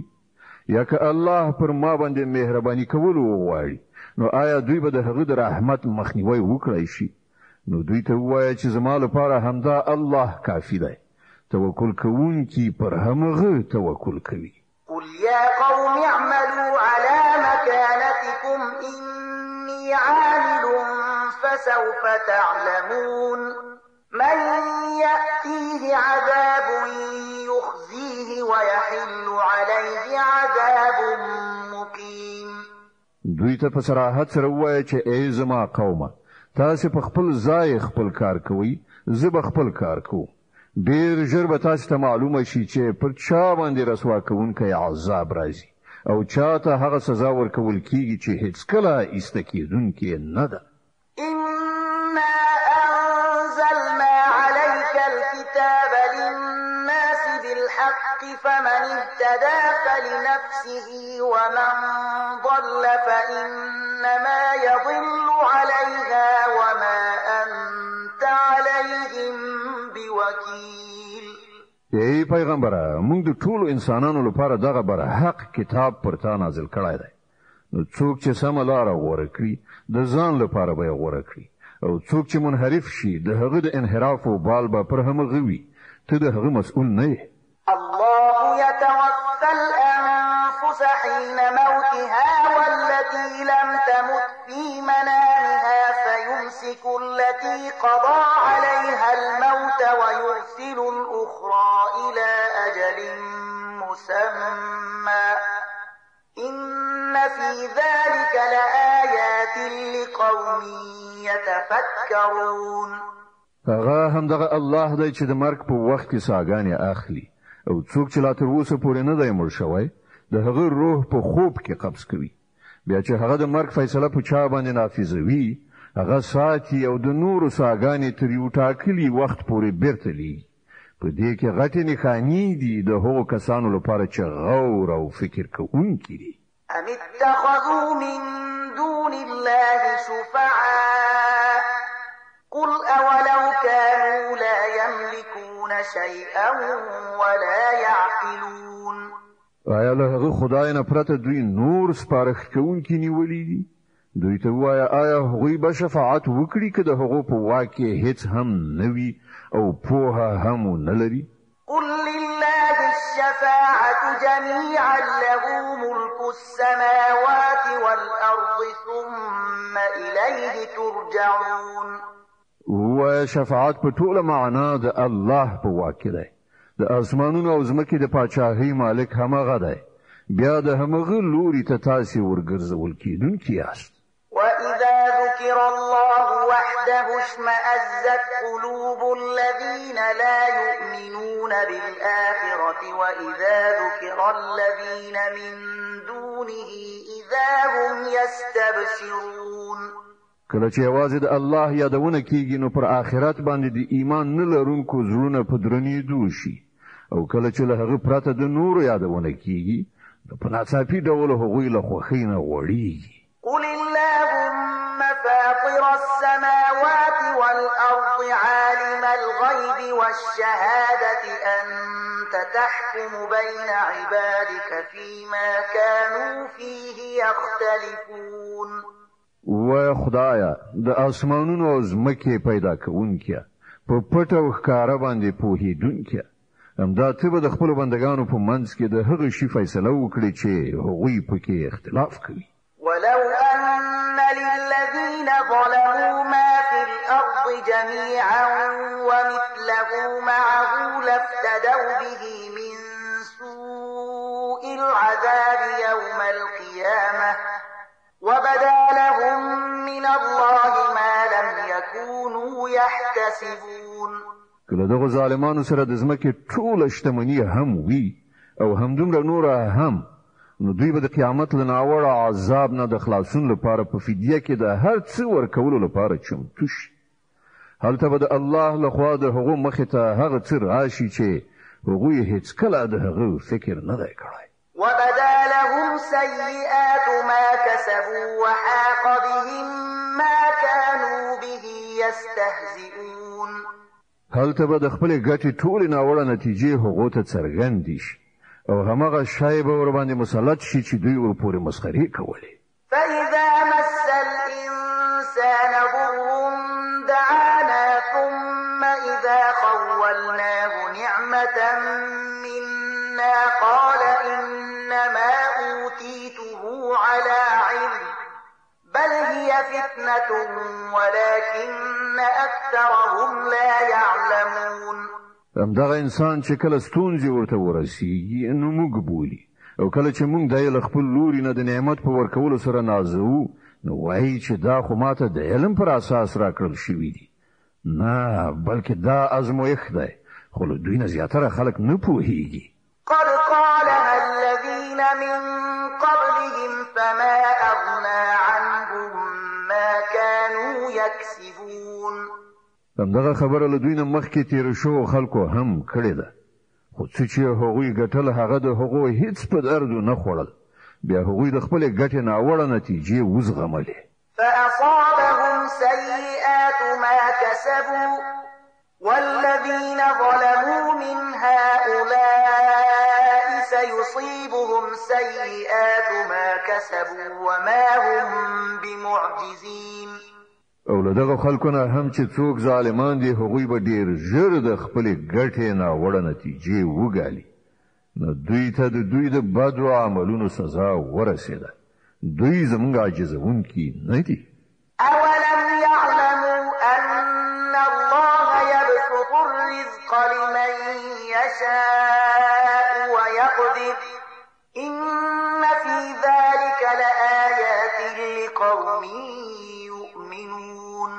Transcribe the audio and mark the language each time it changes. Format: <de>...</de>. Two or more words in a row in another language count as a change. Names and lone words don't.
<ps>یا که الله پر ما باندې مهرباني کول وغواړي، نو آیا دوی به د هغه د رحمت مخنیوي وکړي شي؟ نو دوی ته وایي چې زما لپاره همدا الله کافی دی. توکل کوونکی پر همغه توکل کوي.</ps> <ar>قل يا قوم اعملوا على مكانتكم إني عامل فسوف تعلمون من يأتيه عذاب يخزيه ويحل عليه عذاب مقيم.</ar> <ps>دوی ته په صراحت سره وایي چې ای زما قومه، تاسو په خپل ځای خپل کار کوئ، زه به خپل کار کوم. ډیر ژر به تاسو ته معلومه شي چې پر چا باندې رسوا کوونکی عذاب راځي او چاته هغه سزا ورکول کیږي چې هیڅ کله ایسته کیدونکې نه ده.</ps> <ar>إنا أنزلنا عليك الكتاب للناس بالحق فمن اهتدى فلنفسه ومن ضل فإنما يضل عليها وما أنت عليهم بوكيل.</ar> <ps>ای پیغمبره، موږ د ټولو انسانانو لپاره دغه بر حق کتاب پر تا نازل کړی دی. نو څوک چې سم لاره غوره کړي د ځان لپاره به غوره کړي، او څوک چې منحرف شي د هغه د انحراف او بال به پر همغه وي. ته د هغه مسؤل نه یې.</ps> <ar>الله يتوفى الأنفس حين موتها والتي لم تمت في منامها فيمسك التي قضى عليها الموت ويرسل الأخرى إلى أجل مسمى إن في ذلك لآيات لقوم يتفكرون.</ar> <ps>هغه هم دغه الله دی چې د مرګ په وخت کې ساګانې اخلي، او څوک چې لا تر اوسه پورې نه دی مړ شوی د هغه روح په خوب کې قبض کوي. بیا چې هغه د مرګ فیصله په چا باندې نافذوي، هغه ساتي او د نورو ساګانې تر یو ټاکلي وخت پورې بیرته لیږي. په دې کې غټې نښانې دي د هغو کسانو لپاره چې غور او فکر کوونکي دي.</ps> <ar>أم اتخذوا من دون الله شفعاء قل أولو كانوا لا يملكون شيئا ولا يعقلون.</ar> <ps>آیا له هغه خدای نه پرته دوی نور سپارښت کوونکي نیولي دي؟ دوی ته وایه آیا هغوی به شفاعت وکړي که د هغو په واک کې هیڅ هم نه وي او پوهه هم نه لري؟</ps> <ar>قل لله الشفاعة جميعا له ملك السماوات والأرض ثم إليه ترجعون.</ar> <ps>وایه شفاعت په ټوله معنا د الله په واک کې دی. د اسمانونو او ځمکې د پاچاهۍ مالک همغه دی، بیا د همغه لوري ته تاسې ورګرځول کیدونکي یاست.</ps> <ar>وإذا ذكر الله وحده اشمأزت قلوب الذين لا يؤمنون بالآخرة وإذا ذكر الذين من دونه إذا هم يستبشرون.</ar> <ps>کله چې یوازې د الله یادونه کیږي نو پر آخرت باندې د ایمان نه لرونکو زړونه په درنېدو شي، او کله چې له هغه پرته د نورو یادونه کیږي نو په ناڅاپي ډول هغوی له خوښۍ نه غوړېږي.</ps> <ar>قل اللهم فاطر السماوات والأرض عالم الغيب والشهادة أنت تحكم بين عبادك فيما كانوا فيه يختلفون.</ar> <ps>و خدایا د اسمانونو او ځمکې پیدا کوونکې په پټ او ښکاره باندې پوهیدونکې همدا ته به د خپل بندگانو په منځ کې د هغه شی فیصله وکړي چې هغوی پکې اختلاف کوي.</ps> <ar>ولو أن للذين ظلموا ما في الأرض جميعا ومثله معه لافتدوا به من سوء العذاب يوم القيامة وبدا لهم من الله ما لم يكونوا يحتسبون.</ar> <ps>کله دغه ظالمانو سره د ځمکې ټوله شتمني هم وي او همدومره نوره هم، نو دوی به د قیامت له ناوړه عذاب نه د خلاصون لپاره په فدیه کې د هر څه ورکولو لپاره چمتو شي. هلته به د الله لخوا د هغو مخې ته هغه څه راشي چې هغوی هیڅکله د هغه فکر نه دی کړی.</ps> <ar>وبدا لهم سيئات ما كسبوا وحاق بهم ما كانوا به يستهزئون.</ar> <ps>هلته به د خپلې ګټې ټولې ناوړه نتیجې هغو ته څرګندې شي او همغه شی به ورباندې مسلط شي چې دوی ورپورې مسخرې کولې.</ps> <ar>فإذا مس الإنسان ضر دعانا ثم إذا خولناه نعمة منا قال إنما أوتيته على علم بل هي فتنة ولكن أكثرهم لا يعلمون.</ar> <ps>همدغه انسان چې کله ستونزې ورته ورسیږي نو موږ بولي او کله چې موږ د یې خپل لوري نه د نعمت په ورکولو سره نازو نو وایي چې دا خو ماته د علم پر اساس راکړل شوي دي. نه بلکې دا ازمویښت دی خو له دوی نه زیاتره خلک نه پوهیږي.</ps> <ar>قد قالها الذين من قبلهم فما أغنى عنهم ما كانوا يكسبون.</ar> <ps>همدغه خبره له دوی نه مخکې تیر شو خلکو هم کړې ده خو څه چې هغوی ګټل هغه د هغوی هیڅ په درد نه خوړل بیا هغوی د خپلې ګټې ناوړه نتیجې وزغملې.</ps> <ar>فأصابهم سيئات ما كسبوا والذين ظلموا من هؤلاء سيصيبهم سيئات ما كسبوا وما هم بمعجزين.</ar> <ps>او له دغه خلکو نه هم چې څوک ظالمان دي هغوی به ډیر ژر د خپلې ګټې ناوړه نتیجې وګالي. نو دوی ته د دوی د بدو عملونو سزا ورسېده. دوی زموږ عاجزونکي نه دي.</ps> <ar>أولم يعلموا أن الله يبسط الرزق لمن يشاء ويقدر إن في ذلك لآيات لقوم يؤمنون.</ar>